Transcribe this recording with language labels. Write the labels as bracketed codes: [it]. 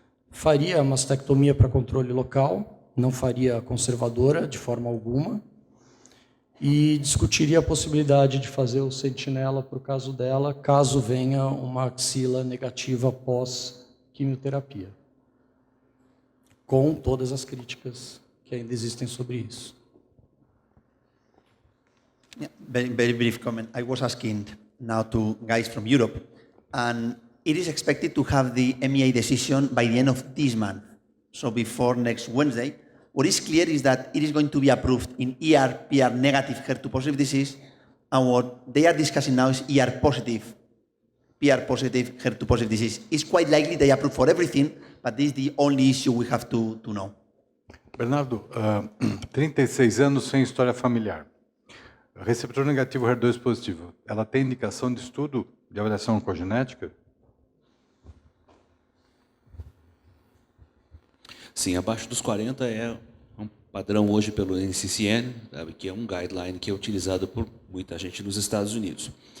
[pt] Faria a mastectomia para controle local, não faria conservadora de forma alguma, e discutiria a possibilidade de fazer o sentinela para o caso dela, caso venha uma axila negativa pós-quimioterapia, com todas as críticas que ainda existem sobre isso. [en] Yeah, very brief comment. I was asking now to guys from Europe, and it is expected to have the MEA decision by the end of this month, so before next Wednesday. What is clear is that it is going to be approved in ER/PR negative HER2-positive disease, and what they are discussing now is ER-positive, PR-positive HER2-positive disease. It's quite likely they approve for everything, but this is the only issue we have to know. [pt] Bernardo, 36 anos sem história familiar. Receptor negativo HER2 positivo, ela tem indicação de estudo de avaliação oncogenética? Sim, abaixo dos 40 é um padrão hoje pelo NCCN, sabe, que é um guideline que é utilizado por muita gente nos Estados Unidos.